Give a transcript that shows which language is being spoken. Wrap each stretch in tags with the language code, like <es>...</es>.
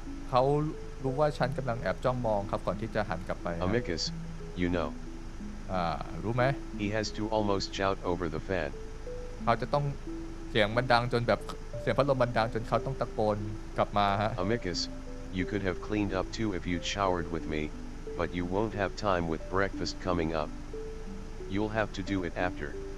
<th>เขารู้ว่าฉันกำลังแอบจ้องมองครับก่อนที่จะหันกลับไป</th> <en>Amicus, you know.</en> <th>รู้ไหม</th> <en>He has to almost shout over the fan.</en> <th>เขาจะต้องเสียงมันดังจนแบบเสียงพัดลมมันดังจนเขาต้องตะโกนกลับมาฮะ</th> <en>Amicus, you could have cleaned up too if you'd showered with me, but you won't have time with breakfast coming up. You'll have to do it after.</en>